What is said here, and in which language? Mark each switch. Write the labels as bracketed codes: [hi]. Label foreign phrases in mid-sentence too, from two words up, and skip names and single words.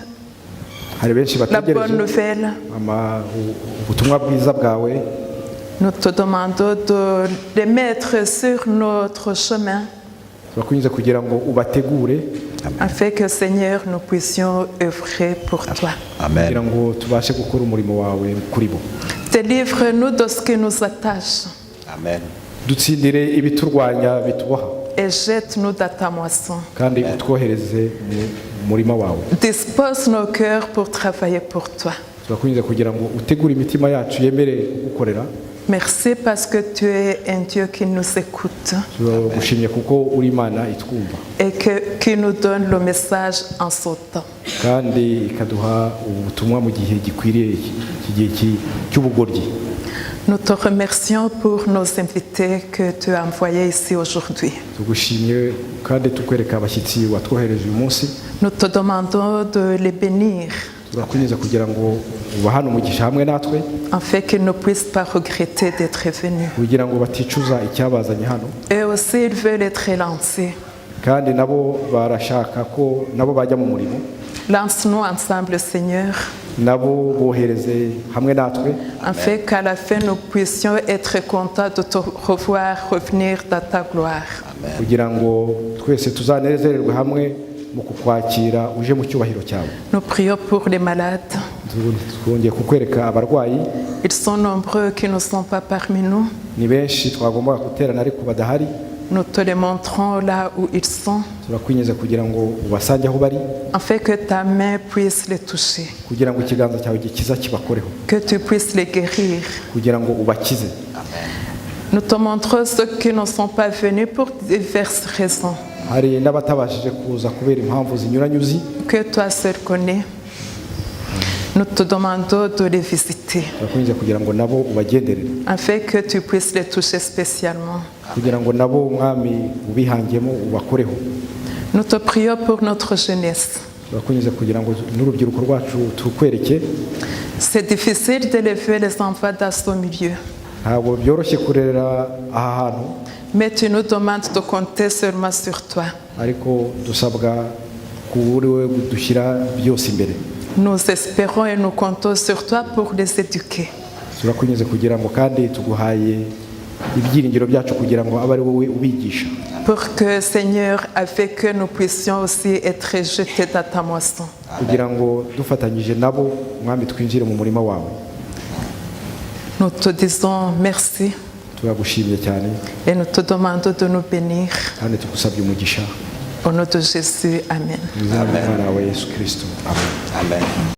[rw] Hari benshi [fr] la bonne [rw] bategereje [fr] nouvelle. [rw] ubutumwa bwiza bwawe. [fr] Nous te demandons de les mettre sur notre chemin [rw] Turakomeza kugira ngo ubategure [fr] afin que, Seigneur, nous puissions œuvrer pour toi. [rw] kugira ngo tubashe gukora umurimo wawe kuri bo. [fr] Délivre-nous de ce qui nous attache [rw] Dutsindire ibiturwanya bitubaha [fr] et jette-nous dans ta moisson. [rw] kandi utwohereze mu murima wawe. [fr] Dispose nos cœurs pour travailler pour toi. [rw] Turakomeza kugira ngo utegure imitima yacu yemere kugukorera. [fr] Merci parce que tu es un Dieu qui nous écoute [rw] Turagushimye kuko uri Imana itwumva [fr] et qui nous donne le message en son temps. [rw] kandi ikaduha ubutumwa mu gihe gikwiriye, iki gihe cy'ubugoryi. [fr] Nous te remercions pour nos invités que tu as envoyés ici aujourd'hui. [rw] Tugushimye kandi tukwereka abashyitsi watwohereje uyu munsi. [fr] Nous te demandons de les bénir [rw] Turakunyuza kugira ngo ubahane umugisha hamwe natwe [fr] afin qu'ils ne puissent pas regretter d'être venus. [rw] kugira ngo baticuza icyabazanye hano, [fr] Et aussi, ils veulent être lancés. [rw] kandi nabo barashaka ko nabo bajya mu murimo. [fr] Lance-nous ensemble, Seigneur, [rw] Nabo bohereze hamwe natwe [fr] afin qu'à la fin, nous puissions être contents de te revoir revenir dans ta gloire. [rw] kugira ngo twese tuzanezererwe hamwe mu kukwakira uje mu cyubahiro cyawe. [fr] Nous prions pour les malades. [rw] Twongeye kukwereka abarwayi, [fr] Ils sont nombreux qui ne sont pas parmi nous. [rw] ni benshi twagombaga guterana ariko badahari. [fr] Nous te les montrons là où ils sont, [rw] Turakwinyuza kugira ngo ubasange aho bari, [fr] afin que ta main puisse les toucher, [rw] kugira ngo ikiganza cyawe gikiza kibakoreho, [fr] que tu puisses les guérir. [rw] kugira ngo ubakize. [fr] Nous te montrons ceux qui ne sont pas venus pour diverses raisons, [rw] Hari n'abatabashije kuza kubera impamvu zinyuranye uzi, [fr] que toi seul connais. Nous te demandons de les visiter, [rw] turakwinginze kugira ngo nabo ubagenderere, [fr] afin que tu puisses les toucher spécialement. [rw] kugira ngo nabo umwami ubihangiyemo ubakoreho. [fr] Nous te prions pour notre jeunesse. [rw] turakwinginze kugira ngo n'urubyiruko rwacu tukwereke. [fr] C'est difficile d'élever les enfants dans ce milieu, [rw] Ntabwo byoroshye kurera aha hantu, [fr] mais tu nous demandes de compter seulement sur toi. [rw] ariko dusabwa kuri we dushyira byose imbere. [fr] Nous espérons et nous comptons sur toi pour les éduquer. [rw] turakwinginze kugira ngo kandi tuguhaye ibyiringiro byacu kugira ngo abe ari wowe ubigisha, [fr] Pour que, Seigneur, avec que nous puissions aussi être jetés dans ta moisson. [rw] kugira ngo dufatanyije nabo mwami twinjire mu murima wawe. [fr] Nous te disons merci [rw] turagushimye cyane [fr] et nous te demandons de nous bénir. [rw] kandi tugusabye umugisha [fr] Au nom de Jésus, Amen. [rw] mu izina ry'umwana wawe Yesu Kristo, amen. Amen.